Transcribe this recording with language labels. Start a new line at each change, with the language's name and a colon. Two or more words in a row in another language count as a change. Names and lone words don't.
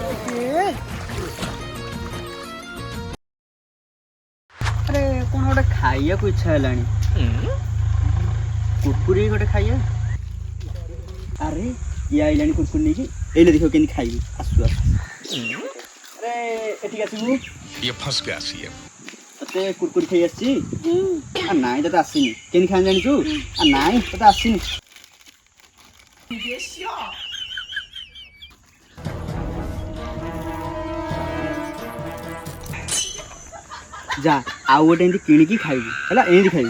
Odia: ଆରେ କଣ ଗୋଟେ ଖାଇବାକୁ ଇଚ୍ଛା ହେଲାଣି। କୁରକୁରି ଗୋଟେ ଖାଇବା। ଆରେ ଇଏ ଆଇଲାଣି କୁରକୁରି ନେଇକି। ଏଇଲେ ଦେଖିବ କେମିତି ଖାଇବି। ଆସୁ ଆରେ ଏଠିକି ଆସିବୁ।
Hindi: ये फंस गया सीएम।
Odia: ତତେ କୁରକୁରି ଖାଇ ଆସିଛି? ନାଇଁ ତତେ ଆସିନି। କେମିତି ଖାଇ ଜାଣିଛୁ? ନାଇଁ ତତେ ଆସିନି। ଯା ଆଉ ଗୋଟେ ଏମିତି କିଣିକି ଖାଇବୁ ହେଲା। ଏମିତି ଖାଇବୁ।